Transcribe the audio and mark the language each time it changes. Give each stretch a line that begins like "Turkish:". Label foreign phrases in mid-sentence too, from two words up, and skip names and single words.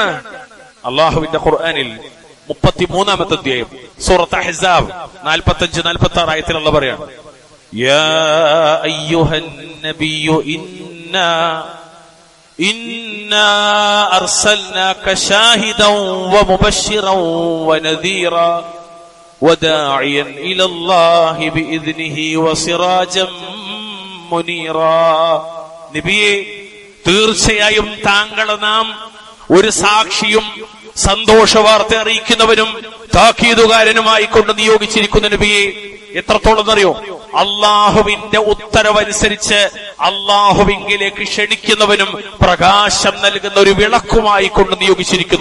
Malayalam: അള്ളാഹുവിന്റെ ഖുർആനിൽ 33-ാമത്തെ അധ്യായം സൂറത്ത് അഹ്സാബ് 45-46 ആയത്തിൽ അല്ലാഹു പറയാണ്,
Arabic: يا أيها النبي إنا أرسلناك شاهدا ومبشرا ونذيرا وداعيا إلى الله بإذنه وسراجا منيرا.
Malayalam: നബിയെ, തീർച്ചയായും താങ്കളെ നാം ഒരു സാക്ഷിയും സന്തോഷവാർത്ത അറിയിക്കുന്നവനും താക്കീതുകാരനുമായി കൊണ്ട് നിയോഗിച്ചിരിക്കുന്ന നബിയെ. എത്രത്തോളം അറിയോ? അള്ളാഹുവിന്റെ ഉത്തരവനുസരിച്ച് അള്ളാഹുവിങ്കിലേക്ക് ക്ഷണിക്കുന്നവനും പ്രകാശം നൽകുന്ന ഒരു വിളക്കുമായി കൊണ്ട് നിയോഗിച്ചിരിക്കുന്നു.